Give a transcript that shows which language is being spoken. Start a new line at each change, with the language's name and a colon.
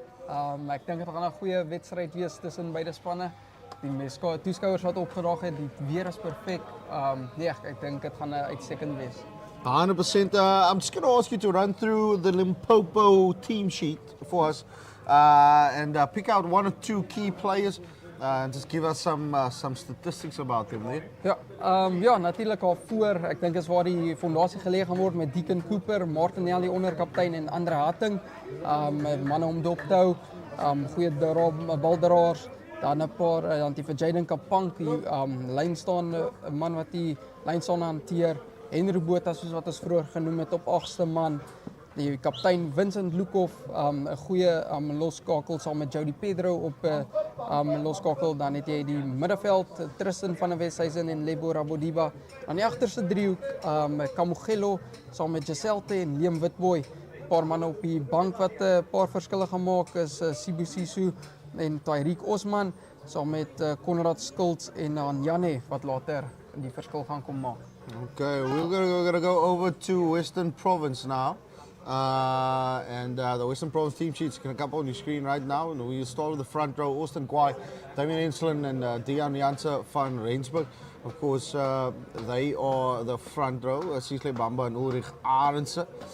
Afrikaans: Ek dink dit gaan 'n goeie wedstryd wees tussen beide spanne. Die toeskouers wat opgedaag het, die weer is perfek. Nee, ek dink dit gaan 'n uitstekend wees.
English: 100%. I'm just going to ask you to run through the Limpopo team sheet for us and pick out one or two key players and just give us some statistics about them there.
Afrikaans: Ja, natuurlijk al voor. Ek dink is waar die fondasie gelê gaan word met Deacon Cooper, Martinelli onderkaptein en Andre Hatting. Manne om dop te hou, goeie baldraers, dan 'n paar dan die vir Jaden Kapank, die lyn staan 'n man wat die lyn staan hanteer. Henry Botha soos wat ons vroeër genoem het op 8ste man. Die kaptein Vincent Lukhoff, 'n goeie losskakel saam met Jody Pedro op 'n losskakel. Dan het jy die middelveld Tristan van der Westhuizen en Lebo Rabodiba. Aan die agterste driehoek Kamugelo saam met Giselte en Liam Witboy. 'n Paar manne op die bank wat 'n paar verskille gemaak is Sibu Sisu en Tyreek Osman saam met Konrad Skults en Janne wat later die verskil gaan kom maak.
English: Okay, we're gonna go over to Western Province now. And the Western Province team sheet's going to come on your screen right now. And we'll start with the front row. Austin Kwai, Damien Enslin and Dion Janse van Rensburg. Of course, they are the front row. Cecily Bamba and Ulrich Arendse.